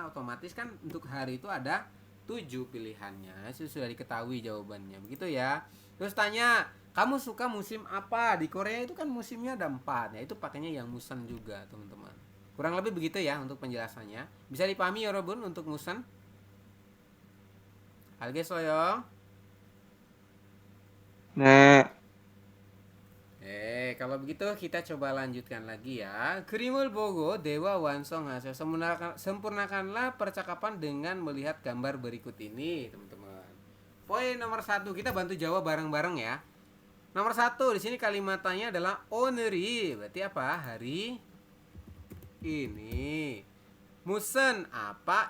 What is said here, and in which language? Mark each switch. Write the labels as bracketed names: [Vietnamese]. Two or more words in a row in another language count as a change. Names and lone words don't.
[Indonesian] Otomatis kan untuk hari itu ada 7 pilihannya. Itu sudah diketahui jawabannya. Begitu ya. Terus tanya, kamu suka musim apa? Di Korea itu kan musimnya ada 4. Ya itu pakainya yang musen juga teman-teman. Kurang lebih begitu ya untuk penjelasannya. Bisa dipahami ya Robun untuk musen? [Korean] 알겠어요? 네. [Indonesian] Kalau begitu kita coba lanjutkan lagi ya. [Korean] 그림을 보고 대화 완성하세요. [Indonesian] Sempurnakanlah percakapan dengan melihat gambar berikut ini, teman-teman. Poin nomor 1, kita bantu jawab bareng-bareng ya. Nomor 1 di sini kalimatnya adalah 오늘이, berarti apa? Hari ini. 무슨 apa?